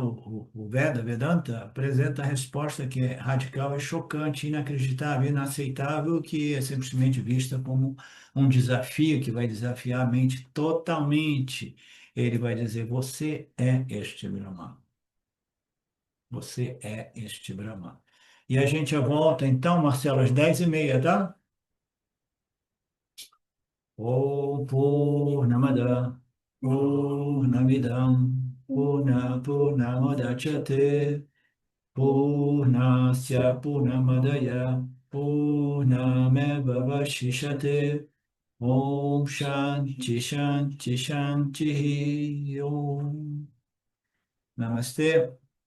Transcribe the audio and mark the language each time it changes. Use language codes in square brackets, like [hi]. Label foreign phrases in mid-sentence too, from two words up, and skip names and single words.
[pt] O Vedanta, apresenta a resposta que é radical e chocante, inacreditável, inaceitável, que é simplesmente vista como um desafio que vai desafiar a mente totalmente. Ele vai dizer: você é este Brahman. Você é este Brahman. E a gente volta, então, Marcelo, às 10h30, tá? [sa] ॐ पूर्णमद पूर्णमिदं पूर्णमुदच्यते पूर्णस्य पूर्णमादाय पूर्णमेवावशिष्यते ॐ शान्ति शान्ति शान्ति ॐ नमस्ते.